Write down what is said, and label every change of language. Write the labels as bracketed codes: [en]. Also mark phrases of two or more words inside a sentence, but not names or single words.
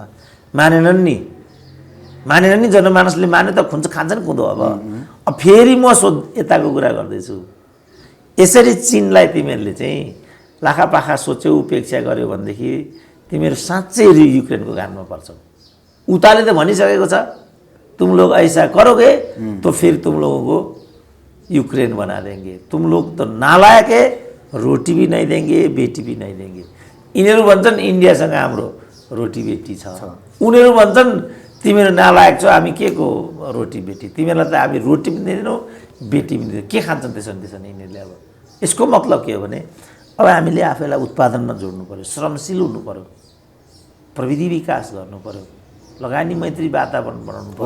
[ne] मानेनन् नि जनमानसले माने त खुन्छ खान्छ नि कुदो। अब फेरि म यताको कुरा गर्दैछु, यसरी चीनलाई तिमीहरूले चाहिँ लाखापाखा सोच्यौ उपेक्षा गर्यो भनेदेखि तिमीहरू साँच्चै युक्रेनको गानमा पर्छौ। उताले त भनिसकेको छ [hi] तुम लोग ऐसा करोगे तो फिर तुम लोगों को यूक्रेन बना देंगे, तुम लोग तो नालायक है, रोटी भी नहीं देंगे बेटी भी नहीं देंगे। [ne] यिनीहरू भन्छन् इन्डियासँग हाम्रो रोटी बेटी छ, उनीहरू भन्छन् तिमीहरू नालायक छौ, हामी के को रोटी बेटी, तिमीहरूलाई त हामी रोटी पनि दिँदैनौँ बेटी पनि दिँदैन, के खान्छन् त्यसो यिनीहरूले। अब यसको मतलब के हो भने अब हामीले आफैलाई उत्पादनमा जोड्नु पर्यो, श्रमशील हुनु पर्यो, प्रविधि विकास गर्नु पर्यो, लगानी मैत्री वातावरण बनाउनु पर्यो।